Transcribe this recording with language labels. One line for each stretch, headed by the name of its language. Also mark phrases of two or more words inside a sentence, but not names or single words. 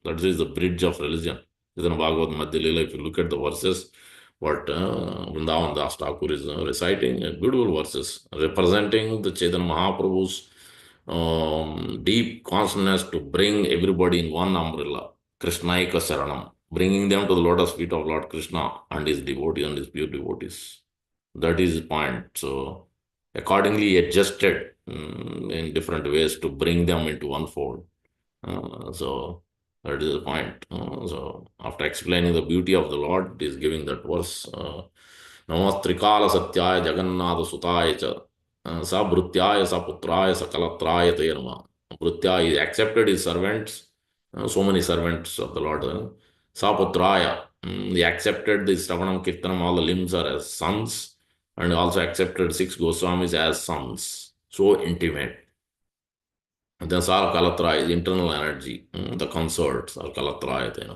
English: That is the bridge of religion. Chaitanya Bhagavat Madhya Leela, if you look at the verses, what Vrindavan Das Thakur is reciting, beautiful verses representing the Chaitanya Mahaprabhu's deep consciousness to bring everybody in one umbrella,
Sanskrit: Krishnaika Saranam,
English: bringing them to the lotus feet of Lord Krishna and his devotees and his pure devotees. That is his point. So accordingly adjusted in different ways to bring them into one fold. So that is the point. So after explaining the beauty of the Lord, is giving that verse.
Sanskrit: Namastrikala satyaya jagannatha sutaya cha sa bhrutyaya sa putraya sa kalatraya te nama.
English: Bhrutya is accepted his servants, so many servants of the Lord.
Sanskrit: Sa putraya,
English: he accepted the
Sanskrit: Shravanam Kirtanam,
English: all the limbs are as sons, and also accepted six Goswamis as sons. So intimate. And then
Sanskrit: Sal Kalatra
English: is internal energy, the consorts or Kalatraya.